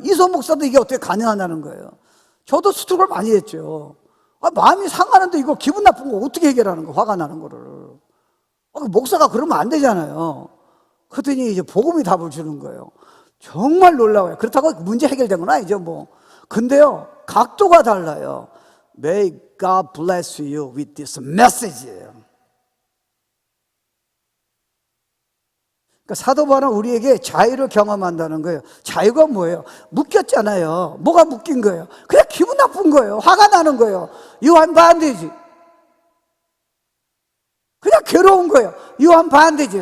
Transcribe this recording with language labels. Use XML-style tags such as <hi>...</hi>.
<ko>이소 목사도 이게 어떻게 가능하냐는 거예요. 저도 스트로크를 많이 했죠. 마음이 상하는데 이거 기분 나쁜 거 어떻게 해결하는 거예요. 화가 나는 거를. 목사가 그러면 안 되잖아요. 그랬더니 이제 복음이 답을 주는 거예요. 정말 놀라워요. 그렇다고 문제 해결된 건 아니죠, 뭐. 근데요, 각도가 달라요.</ko> <en>May God bless you with this message.</en> <ko>그러니까 사도 바울은 우리에게 자유를 경험한다는 거예요. 자유가 뭐예요? 묶였잖아요. 뭐가 묶인 거예요? 그냥 기분 나쁜 거예요. 화가 나는 거예요.</ko> <en>You are bondage.</en> <ko>그냥 괴로운 거예요.</ko> <en>You are bondage.</en>